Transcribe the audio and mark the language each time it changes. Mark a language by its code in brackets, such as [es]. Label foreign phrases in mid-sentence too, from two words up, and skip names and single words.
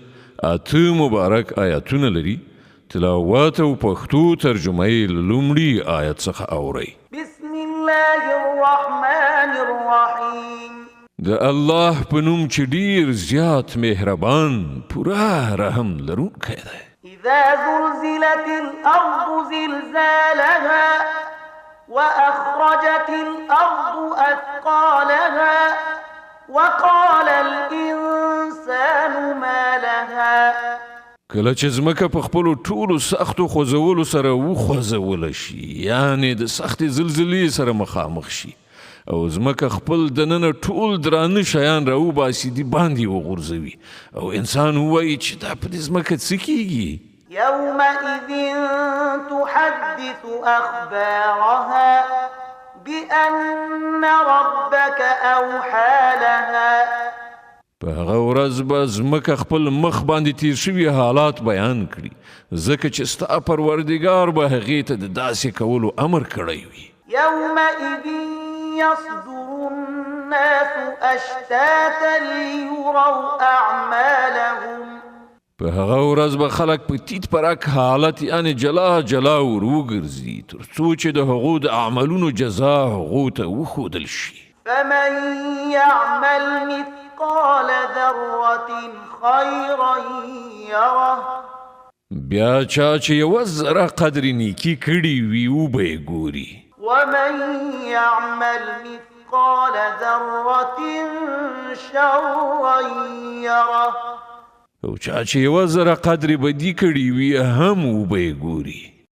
[ps] 8 مبارک آیاتونه لري. تلاوت او پښتو ترجمه یې له لومړي آیت څخه اورئ. [ar] بسم الله الرحمن الرحیم. [ps] د الله په نوم چې ډیر زیات مهربان پوره رحم لرونکی دی. [ar] اذا زلزلت الارض زلزالها وأخرجت الأرض أثقالها وقال الإنسان ما لها. [ps] کله چې ځمکه په خپلو ټولو سختو خوځولو سره وخوځوله شي، یعنی د سختې زلزلې سره مخامخ شي او ځمکه خپل دننه ټول درانه شیان راوباسي د باندې وغورځوي او انسان ووایي چې دا په دې ځمکه څه کیږي؟ [ar] يومئذ تحدث أخبارها بأن ربك أوحى لها. [ps] په هغه ورځ به ځمکه خپل مخ باندې تیر شوي حالات بیان کړي، ځکه چې ستا پروردګار به هغې ته د داسې کولو امر کړی وي. [ar] يومئذ يصدر الناس أشتاتا ليروا أعمالهم. [ps] په هغه ورځ به خلک په تیت پرک حالت یعنی جلا جلا ور وګرځي تر څو چې د هغو د اعمالونو جزا هغو ته وښودل شي. [ar] فمن يعمل مثقال ذرة خيرا يره. [ps] بیا چا چې یوه ذره قدر نیکي کړي وي وبه یې ګوري. [ar] ومن يعمل مثقال ذرة شرا يره. [ps] او چا چې یوه ذره قدر بدي کړي وي هم وبه یې ګوري.